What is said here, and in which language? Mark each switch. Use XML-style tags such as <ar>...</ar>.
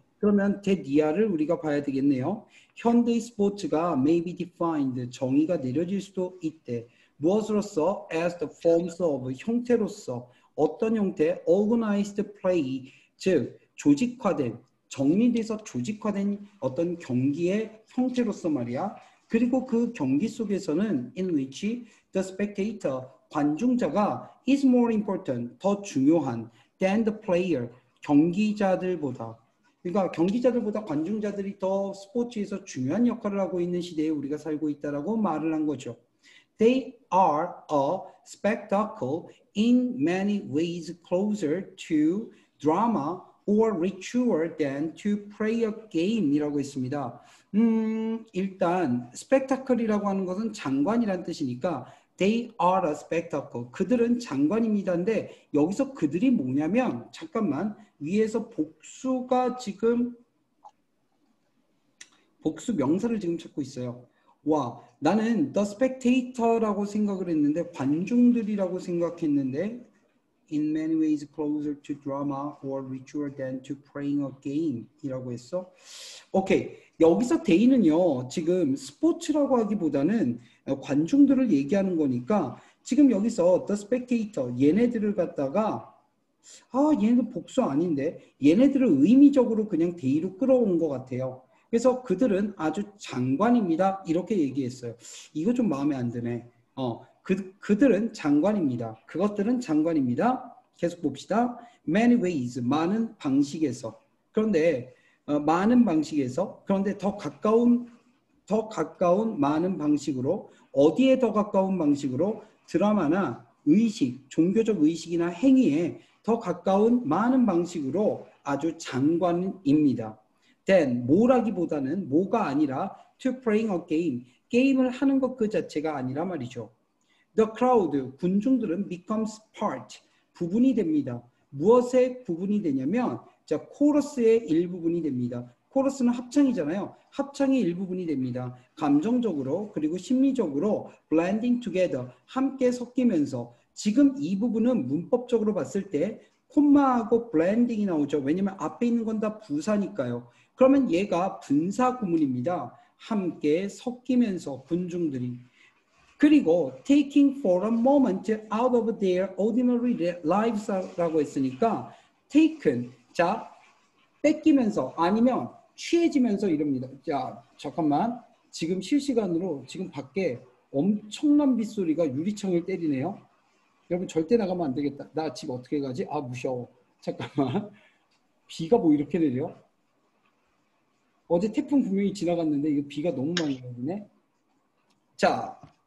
<ko>그러면 데디아를 우리가 봐야 되겠네요. 현대 스포츠가</ko> <en>may be defined,</en> <ko>정의가 내려질 수도 있대. 무엇으로서?</ko> <en>as the forms of, 형태로서.</en> <ko>어떤 형태?</ko> <en>organized play,</en> <ko>즉 조직화된, 정리돼서 조직화된 어떤 경기의 형태로서 말이야.</ko> <en>그리고 그 경기 속에서는 in which the spectator, 관중자가 is more important,</en> <ko>더 중요한</ko> <en>than the player, 경기자들보다.</en> <ko>그러니까 경기자들보다 관중자들이 더 스포츠에서 중요한 역할을 하고 있는 시대에 우리가 살고 있다라고 말을 한 거죠.</ko> <en>They are a spectacle in many ways closer to drama or richer than to play a game이라고 했습니다.</en> <ko>일단 spectacle이라고 하는 것은 장관이란 뜻이니까</ko> <en>they are a spectacle.</en> <ko>그들은 장관입니다인데 여기서 그들이 뭐냐면 잠깐만 위에서 복수가 지금 복수 명사를 지금 찾고 있어요.</ko> <en>와, 나는 the spectator라고 생각을 했는데</en> <ko>관중들이라고 생각했는데</ko> <en>in many ways closer to drama or richer than to playing a game 이라고 했어.</en> <ko>오케이. 여기서 데이는요. 지금 스포츠라고 하기보다는 관중들을 얘기하는 거니까 지금 여기서 the spectator 얘네들을 갖다가 얘네들 복수 아닌데 얘네들을 의미적으로 그냥 데이로 끌어온 것 같아요. 그래서 그들은 아주 장관입니다. 이렇게 얘기했어요. 이거 좀 마음에 안 드네. 그들은 장관입니다. 그것들은 장관입니다. 계속 봅시다.</ko> <en>Many ways,</en> <ko>많은 방식에서. 그런데 많은 방식에서. 그런데 더 가까운 많은 방식으로. 어디에 더 가까운 방식으로? 드라마나 의식, 종교적 의식이나 행위에 더 가까운 많은 방식으로 아주 장관입니다. then 뭐라기보다는 뭐가 아니라</ko> <en>to playing a game,</en> <ko>게임을 하는 것 그 자체가 아니라 말이죠.</ko> <en>The crowd, 군중들은 becomes part, 부분이 됩니다.</en> <ko>무엇의 부분이 되냐면 자, 코러스의 일부분이 됩니다. 코러스는 합창이잖아요. 합창의 일부분이 됩니다. 감정적으로 그리고 심리적으로</ko> <en>blending together,</en> <ko>함께 섞이면서 지금 이 부분은 문법적으로 봤을 때 콤마하고 blending이 나오죠. 왜냐면 앞에 있는 건 다 부사니까요. 그러면 얘가 분사 구문입니다. 함께 섞이면서 군중들이.</ko> <en>그리고 taking for a moment out of their ordinary lives라고 했으니까 taken, 자 뺏기면서 아니면 취해지면서 이럽니다.</en> <ko>자 잠깐만 지금 실시간으로 지금 밖에 엄청난 빗소리가 유리창을 때리네요. 여러분 절대 나가면 안 되겠다. 나 집 어떻게 가지? 무서워. 잠깐만. 비가 뭐 이렇게 내려? 어제 태풍 분명히 지나갔는데 이거 비가 너무 많이 내리네. 자,</ko>